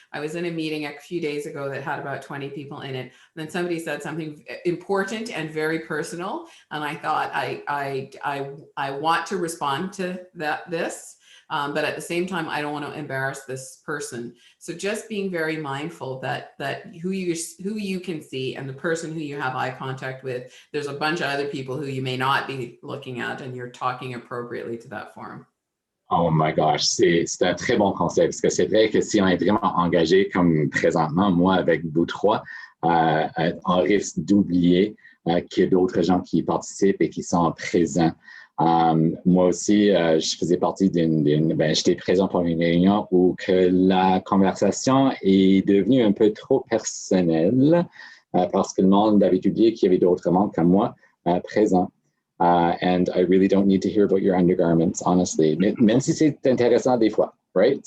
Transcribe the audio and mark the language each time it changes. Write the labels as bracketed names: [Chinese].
[English] I was in a meeting a few days ago that had about 20 people in it. And then somebody said something important and very personal, and I thought I want to respond to this, but at the same time I don't want to embarrass this person. So just being very mindful that who you can see and the person who you have eye contact with, there's a bunch of other people who you may not be looking at, and you're talking appropriately to that forum. Oh my gosh, [French] c'est un très bon conseil, parce que c'est vrai que si on est vraiment engagé comme présentement, moi avec vous 3, on risque d'oublier qu'il y a d'autres gens qui participent et qui sont présents. Moi aussi, je faisais partie j'étais présent pour une réunion où que la conversation est devenue un peu trop personnelle parce que le monde avait oublié qu'il y avait d'autres membres comme moi présents. [English] And I really don't need to hear about your undergarments, honestly. [French] Même si c'est intéressant des fois, right?